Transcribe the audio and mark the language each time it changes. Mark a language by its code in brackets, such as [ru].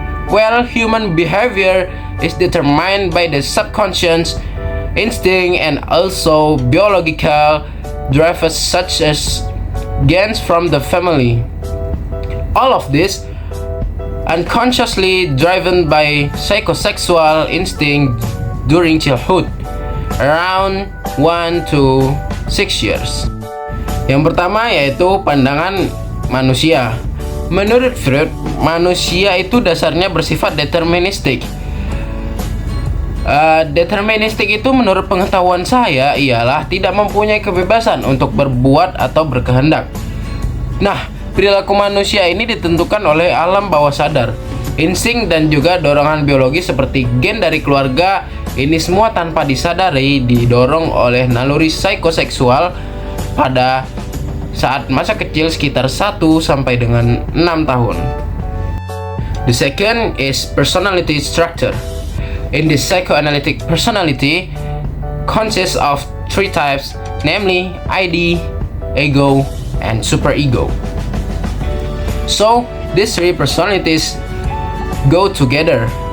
[en] Well, human behavior is determined by the subconscious instinct and also biological drivers such as genes from the family. All of this unconsciously driven by psychosexual instinct during childhood, around 1 to 6 years. [id] Yang pertama yaitu pandangan manusia. Menurut Freud, manusia itu dasarnya bersifat deterministik. Deterministik itu menurut pengetahuan saya ialah tidak mempunyai kebebasan untuk berbuat atau berkehendak. Nah, perilaku manusia ini ditentukan oleh alam bawah sadar, insting dan juga dorongan biologis seperti gen dari keluarga. Ini semua tanpa disadari didorong oleh naluri psikoseksual pada saat masa kecil sekitar 1 sampai dengan 6 tahun. [en] The second is personality structure. In the psychoanalytic personality consists of 3 types, namely ID, ego, and superego. So, these 3 personalities go together.